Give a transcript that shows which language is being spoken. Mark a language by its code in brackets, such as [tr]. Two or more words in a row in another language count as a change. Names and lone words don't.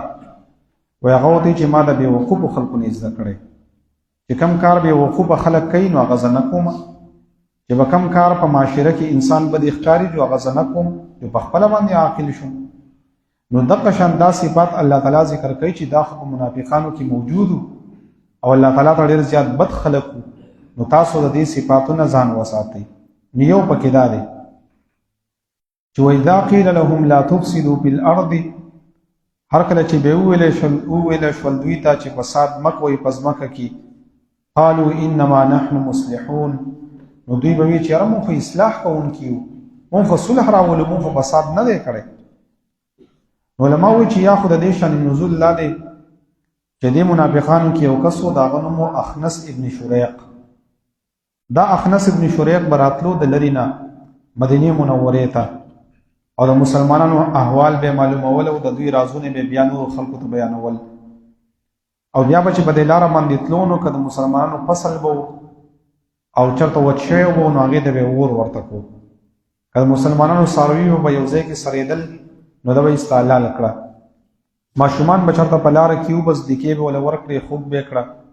[ps] وی هغه ورته چې ما د بېوقوفو خلکو نه زده کړی چې کم کار بېوقوفه خلک کوي نو هغه زه نه کوم، چې به کم کار په معاشره کې انسان بدې ښکاري نو هغه زه نه کوم، چې په خپله باندې عاقل شم. نو دغه شان دا صفات الله تعالی ذکر کوي چې دا خو په منافقانو کې موجود او الله تعالی ته ډېر زیات بد خلق نو تاسو د دې صفاتو نه ځان وساتئ. نو یو پکې دا دی چې [ar] وإذا قیل لهم لا تفسدوا فی الأرض، [ps] هر کله چې به وویلی شول دوی ته چې فساد مه کوئ په ځمکه کې، [ar] قالوا انما نحن مصلحون، [ps] نو دوی به وایي چې یاره مونږ خو اصلاح کوونکي یو، مونږ خو صلح راولو، مونږ خو فساد نه دی کړی. علماء وایي چې یا خو د دې شان نزول لا دی چې دې منافقانو کې یو کس و د هغه نوم اخنس ابن شریق. دا اخنس ابن شریق به راتلو د لرې نه مدینې منورې ته او د مسلمانانو احوال به معلومول او د دوی رازونه به بیا نورو خلکو ته بیانول او بیا به چې په دې لاره باندې تلو نو که د مسلمانانو فصل به او چېرته وچ شوی به نو هغې ته به اور ورته کړو، که د مسلمانانو څاروي به یو ځای کې سرېدل نو ده به استحلال کړه، ماشومان به چېرته په لاره کې وو بس دیکې به ورله ورکړې خوب به یې کړه.